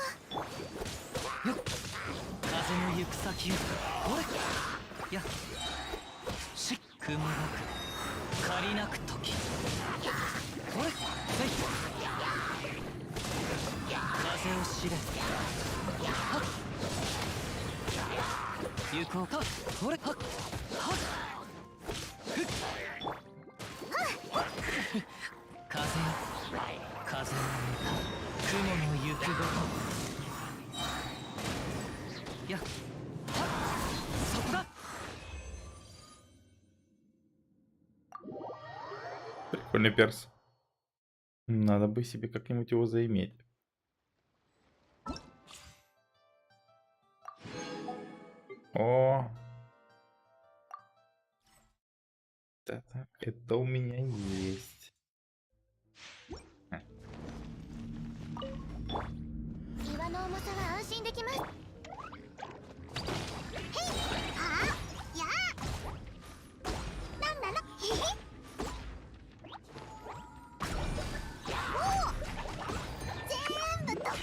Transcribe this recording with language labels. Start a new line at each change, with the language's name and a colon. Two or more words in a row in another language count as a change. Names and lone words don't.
Japanese: 風の行く先をほれやし雲なく借りなく時ほれせい風を知れはっ行こうかほれはっはっふっ風よ風の雲の行くごとやっそこだ。
Russian: Прикольный перс. Надо бы себе как-нибудь его заиметь. О! Это у меня есть.
Japanese: 岩の重さは安心できます。へい、はあ、やあ、なんなの、へへ。おお、全部ドカーン。